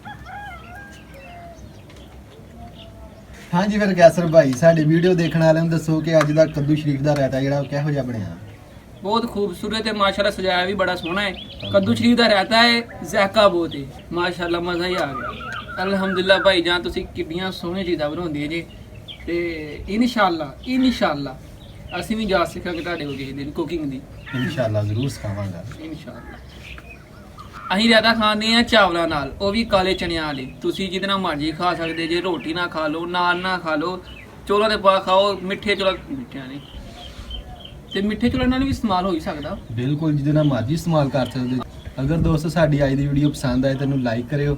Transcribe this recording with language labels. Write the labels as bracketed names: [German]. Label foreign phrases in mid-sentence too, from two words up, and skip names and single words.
[Punjabi] ਹਾਂ ਜੀ, ਫਿਰ ਕੈਸਰ ਭਾਈ ਸਾਡੀ ਵੀਡੀਓ ਦੇਖਣ ਵਾਲੇ ਦੱਸੋ ਕਿ ਅੱਜ ਦਾ ਕੱਦੂ ਸ਼ਰੀਫ਼ ਦਾ ਰਾਇਤਾ ਜਿਹੜਾ ਕਿਹੋ ਜਿਹਾ ਬਣਿਆ। [Urdu] بہت خوبصورت ہے ماشاءاللہ، سجایا بھی بڑا سوہنا ہے. [Punjabi] ਕੱਦੂ ਸ਼ਰੀਫ਼ ਦਾ ਰਾਇਤਾ ਹੈ, ਜ਼ਾਇਕਾ ਬਹੁਤ ਹੈ ਮਾਸ਼ਾੱਲਾਹ, ਮਜ਼ਾ ਹੀ ਆ ਗਿਆ। ਅਲਹਮਦੁਲਿੱਲਾਹ ਭਾਈ ਜਾਨ ਤੁਸੀਂ ਕਿੱਡੀਆਂ ਸੋਹਣੀਆਂ ਚੀਜ਼ਾਂ ਬਣਾਉਂਦੇ ਜੇ ਤੇ ਇੰਸ਼ਾੱਲਾਹ ਅਸੀਂ ਵੀ ਜਾ ਸਿੱਖਾਂਗੇ ਤੁਹਾਡੇ ਕੋਲ ਕਿਸੇ ਦਿਨ ਕੁਕਿੰਗ ਦੀ। ਇੰਸ਼ਾੱਲਾਹ ਜ਼ਰੂਰ ਸਿਖਾਵਾਂਗਾ। ਇੰਸ਼ਾੱਲਾਹ ਅਸੀਂ ਜ਼ਿਆਦਾ ਖਾਂਦੇ ਆ ਚਾਵਲਾਂ ਨਾਲ, ਉਹ ਵੀ ਕਾਲੇ ਚਣਿਆਂ ਵਾਲੇ। ਤੁਸੀਂ ਜਿਹਦੇ ਨਾਲ ਮਰਜ਼ੀ ਖਾ ਸਕਦੇ ਜੇ, ਰੋਟੀ ਨਾਲ ਖਾ ਲਓ, ਨਾਨ ਨਾਲ ਖਾ ਲਓ, ਚੋਲਾਂ ਦੇ ਪਾ ਖਾਓ, ਮਿੱਠੇ ਚੋਲਾਂ, ਮਿੱਠਿਆਂ ਨਹੀਂ ਤੇ ਮਿੱਠੇ ਚੋਲਾਂ ਨਾਲ ਵੀ ਇਸਤੇਮਾਲ ਹੋ ਹੀ ਸਕਦਾ। ਬਿਲਕੁਲ ਜਿਹਦੇ ਨਾਲ ਮਰਜ਼ੀ ਇਸਤੇਮਾਲ ਕਰ ਸਕਦੇ। ਅਗਰ ਦੋਸਤੋ ਸਾਡੀ ਅੱਜ ਦੀ ਵੀਡੀਓ ਪਸੰਦ ਆਏ ਤੈਨੂੰ ਲਾਈਕ ਕਰਿਓ